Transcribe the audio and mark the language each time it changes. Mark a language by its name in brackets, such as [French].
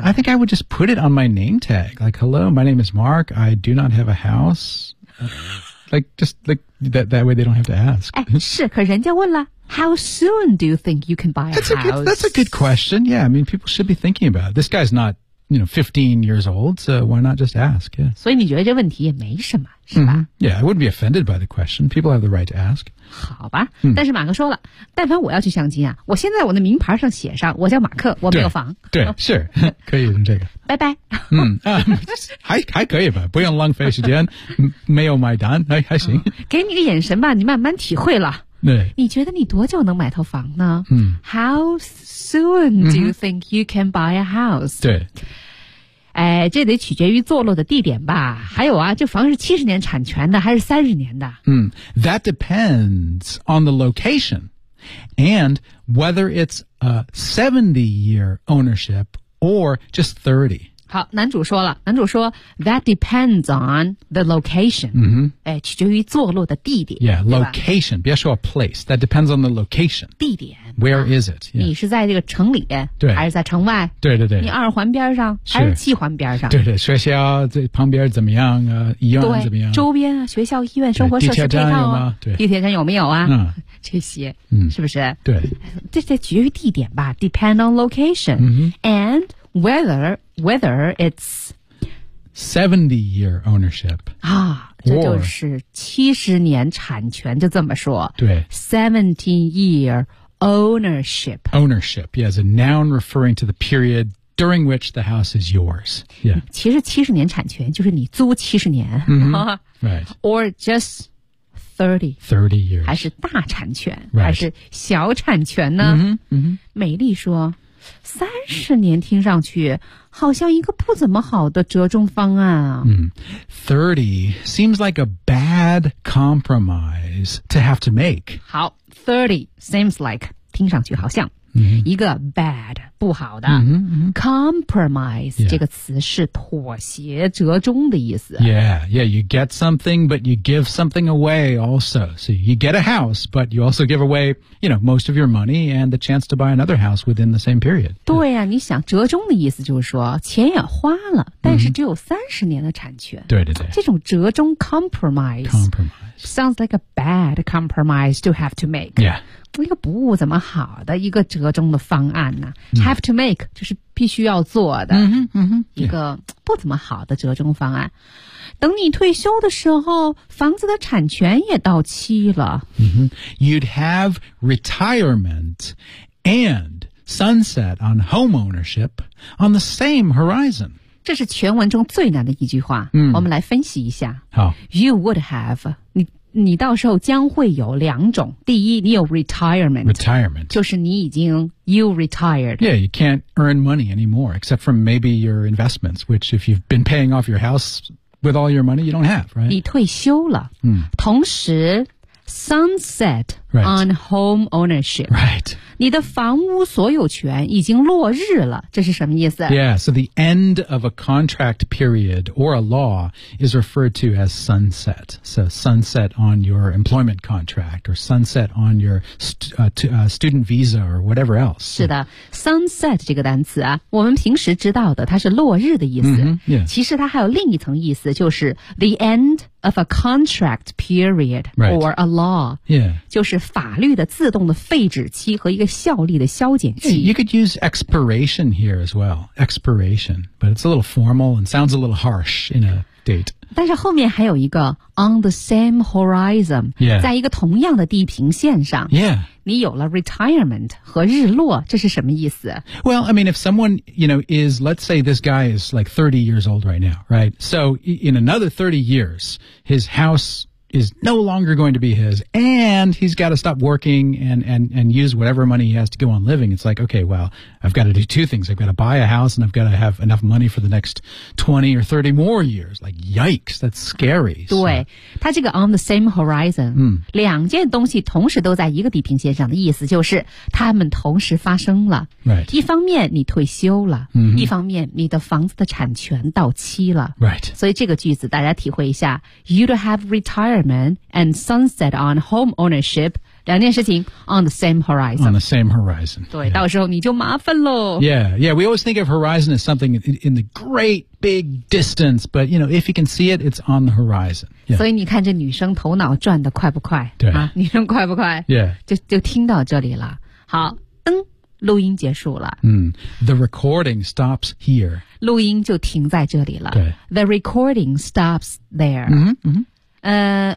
[English] I think I would just put it on my name tag. Like, hello, my name is Mark. I do not have a house. Like, just like that, that way they don't have to ask. [Chinese] 哎，是，可人家问了 [English] How soon do you think you can buy a house? That's a good question. Yeah, I mean, people should be thinking about it. This guy's not, you know, 15 years old, so why not just ask? Yeah. [Chinese] 所以你觉得这问题也没什么，是吧、 mm-hmm. [English] Yeah, I wouldn't be offended by the question. People have the right to ask. [Chinese] 好吧、但是马克说了但凡我要去相亲啊我现在我的名牌上写上我叫马克我没有房对是可以用这个拜拜还可以吧不用浪费时间没有买单 还行、给你个眼神吧你慢慢体会了对你觉得你多久能买套房呢、嗯、 [English] How soon do you think you can buy a house [Chinese] 对哎，这得取决于坐落的地点吧。还有啊，这房是70年产权的还是30年的？ [English] That depends on the location and whether it's a 70-year ownership or just 30. [Chinese] 好，男主说了，男主说 [English] that depends on the location、 mm-hmm. [Chinese] 哎，取决于坐落的地点 [English] yeah location [Chinese] 别说 [English] place that depends on the location [Chinese] 地点 [English] where、啊、is it、 [Chinese] yeah. 你是在这个城里对还是在城外对对对你二环边上是还是七环边上对对学校这旁边怎么样啊医院怎么样周边啊学校医院生活设施配套、啊、地铁站有吗对地铁站有没有啊、嗯、这些是不是、嗯、对这取决于地点吧 [English] depend on location、 mm-hmm. andWhether it's 70-year ownership [Chinese] 啊，这就是70年产权，就这么说。对 [English] ，70-year ownership. Ownership, yeah, as a noun referring to the period during which the house is yours. Yeah. [Chinese] 其实70年产权就是你租70年、 [English] mm-hmm. Right. Or just 30 years. [Chinese] 还是大产权、 [English] right. [Chinese] 还是小产权呢？ Mm-hmm. Mm-hmm. 美丽说30年听上去好像一个不怎么好的折中方案啊。 [English] 嗯 ,30 seems like a bad compromise to have to make. 好 ,30 seems like, [Chinese] 听上去好像、 mm-hmm. 一个 bad, 不好的。嗯、mm-hmm. [English] ,compromise、 yeah. [Chinese] 这个词是妥协折中的意思。 [English] Yeah, yeah, you get something, but you give something away also. So you get a house, but you also give away, you know, most of your money and the chance to buy another house within the same period. [Chinese] 对啊、嗯、你想折中的意思就是说钱也花了但是只有30年的产权。对对对。这种折中 [English] compromise sounds like a bad compromise to have to make. Yeah. [Chinese] 一个不怎么好的一个折中的方案呢、啊 mm. [English] Have to make [Chinese] 就是必须要做的 mm-hmm, mm-hmm. 一个不怎么好的折中方案、yeah. 等你退休的时候房子的产权也到期了、 mm-hmm. [English] You'd have retirement and sunset on home ownership on the same horizon [Chinese] 这是全文中最难的一句话、 mm. 我们来分析一下好 [English] You would have [Chinese] 你到时候将会有两种。第一，你有 retirement， 就是你已经 [English] you retired。 Yeah, you can't earn money anymore, except from maybe your investments, which if you've been paying off your house with all your money, you don't have, right? [Chinese] 你退休了。嗯、同时 sunset、 [English] right. on home ownership。 Right. [Chinese] 你的房屋所有权已经落日了，这是什么意思 [English] ？Yeah, so the end of a contract period or a law is referred to as sunset. So sunset on your employment contract or sunset on your student visa or whatever else. [Chinese] 是的 ，sunset 这个单词啊，我们平时知道的它是落日的意思。 [English] Mm-hmm, yeah. [Chinese] 其实它还有另一层意思，就是 [English] the end of a contract period or a law. Right. Yeah. [Chinese] 就是法律的自动的废止期和一个效力的消减期。 [English] Yeah, you could use expiration here as well. Expiration. But it's a little formal and sounds a little harsh in a date. [Chinese] 但是后面还有一个 [English] on the same horizon. Yeah. [Chinese] 在一个同样的地平线上。 [English] Yeah. [Chinese] 你有了 retirement 和日落这是什么意思 [English] Well, I mean, if someone, you know, is, let's say this guy is like 30 years old right now, right? So in another 30 years, his house... is no longer going to be his, and he's got to stop working and use whatever money he has to go on living. It's like, okay, well, I've got to do two things. I've got to buy a house, and I've got to have enough money for the next 20 or 30 more years. Like, yikes, that's scary. [Chinese] 对，他这个 [English] on the same horizon,、嗯、 [Chinese] 两件东西同时都在一个地平线上的意思就是他们同时发生了。 [English] Right. [Chinese] 一方面你退休了、 mm-hmm. 一方面你的房子的产权到期了。 [English] Right. [Chinese] 所以这个句子大家体会一下 [English] You'd have retiredand sunset on home ownership [Chinese] 两件事情 [English] on the same horizon on the same horizon [Chinese] 对、yeah. 到时候你就麻烦咯 [English] yeah yeah we always think of horizon as something in the great big distance but you know if you can see it it's on the horizon、yeah. [Chinese] 所以你看这女生头脑转得快不快对、啊、女生快不快 [English] yeah [Chinese] 就听到这里了好灯录音结束了、 [English] mm, The recording stops here [Chinese] 录音就停在这里了对 [English] The recording stops there 嗯、mm-hmm, 嗯、mm-hmm.